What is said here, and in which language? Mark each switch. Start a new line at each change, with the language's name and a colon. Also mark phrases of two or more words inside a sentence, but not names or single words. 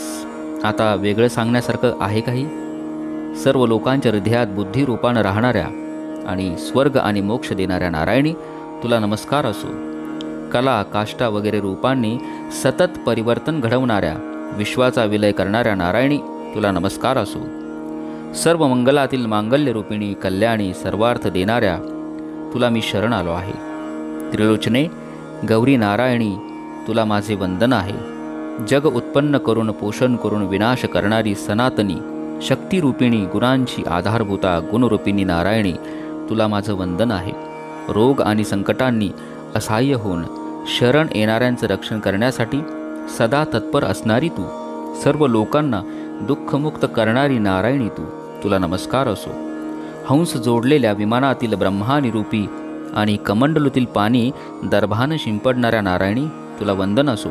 Marathi: आता वेगळं सांगण्यासारखं आहे काही? सर्व लोकांच्या हृदयात बुद्धिरूपानं राहणाऱ्या आणि स्वर्ग आणि मोक्ष देणाऱ्या नारायणी, तुला नमस्कार असो. कला, काष्टा वगैरे रूपांनी सतत परिवर्तन घडवणाऱ्या, विश्वाचा विलय करणाऱ्या नारायणी, तुला नमस्कार असो. सर्व मंगलातील मांगल्य रूपिणी, कल्याणी, सर्वार्थ देणाऱ्या तुला मी शरण आलो आहे. त्रिलोचने, गौरी नारायणी, तुला माझे वंदन आहे. जग उत्पन्न करून, पोषण करून विनाश करणारी सनातनी, शक्तिरूपिणी, गुणांची आधारभूता, गुणरूपिणी नारायणी, तुला माझं वंदन आहे. रोग आणि संकटांनी असहाय्य होऊन शरण येणाऱ्यांचं रक्षण करण्यासाठी सदा तत्पर असणारी तू, सर्व लोकांना दुःखमुक्त करणारी नारायणी तू, तुला नमस्कार असो. हंस जोडलेल्या विमानातील ब्रह्मानी रूपी आणि कमंडलूतील पाणी दर्भानं शिंपडणाऱ्या नारायणी, तुला वंदन असो.